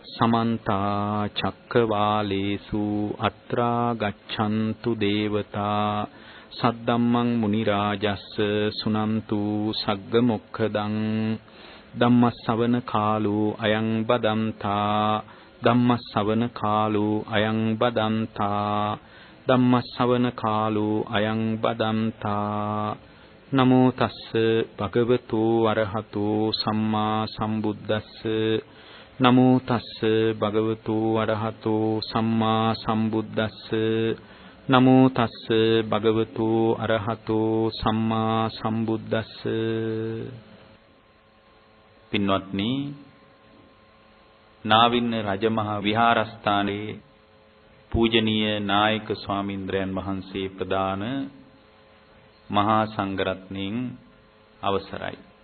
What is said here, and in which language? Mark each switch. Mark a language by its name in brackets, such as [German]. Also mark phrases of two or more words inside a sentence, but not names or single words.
[Pali] समन्ता चक्रवालेषु अत्रा गच्छन्तु देवता सद्दम्मं मुनिराजस्स सुनन्तु सग्गमुखदं धम्मස්සවන කාලෝ අයං බදන්තා ධම්මස්සවන කාලෝ අයං බදන්තා ධම්මස්සවන කාලෝ අයං බදන්තා නමෝ තස්ස භගවතු අරහතෝ සම්මා සම්බුද්දස්ස නමෝ තස්ස භගවතු අරහතෝ සම්මා සම්බුද්දස්ස නමෝ තස්ස භගවතු අරහතෝ සම්මා සම්බුද්දස්ස. [Sinhala] පින්වත්නි, නාවින්න රජමහා විහාරස්ථානයේ පූජනීය නායක ස්වාමීන්ද්‍රයන් වහන්සේ ප්‍රදාන මහා සංඝරත්නයන් අවසරයි.